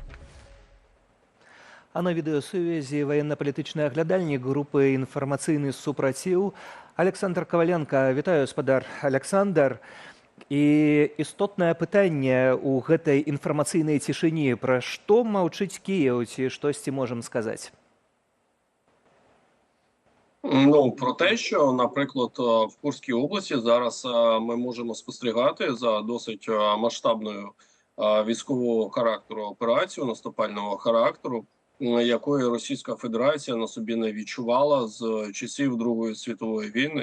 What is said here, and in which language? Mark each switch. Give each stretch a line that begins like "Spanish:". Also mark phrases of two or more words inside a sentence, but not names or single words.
Belarusian: А на відэасувязі военно-палітычны аглядальнік групы «Інфармацыйны супраціў» Александр Коваленко. Вітаю, спадар Александр. І істотнае пытанне ў гэтай інфармацыйнай цішыні. Пра што маўчыць Кіеў, ці штосьці можам сказаць?
Ukrainian: Ну, про те, що, наприклад, в Курській області зараз ми можемо спостерігати за досить масштабною військового характеру операцію, наступального характеру, якої Російська Федерація на собі не відчувала з часів Другої світової війни.